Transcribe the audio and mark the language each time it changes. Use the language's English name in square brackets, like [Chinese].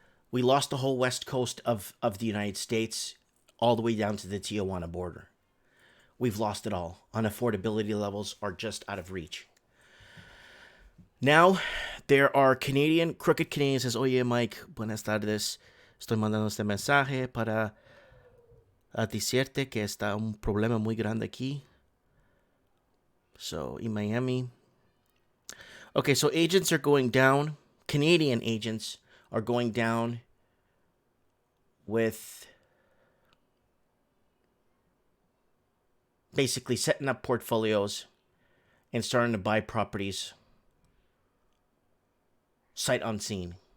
[English] We lost the whole west coast of the United States all the way down to the Tijuana border. We've lost it all. Unaffordability levels are just out of reach. Now, there are crooked Canadians says, [Spanish] Oye, Mike, buenas tardes. Estoy mandando este mensaje para decirte que está un problema muy grande aquí. [English] So, in Miami. Okay, so agents are going down. Canadian agents are going down with basically setting up portfolios and starting to buy properties sight unseen.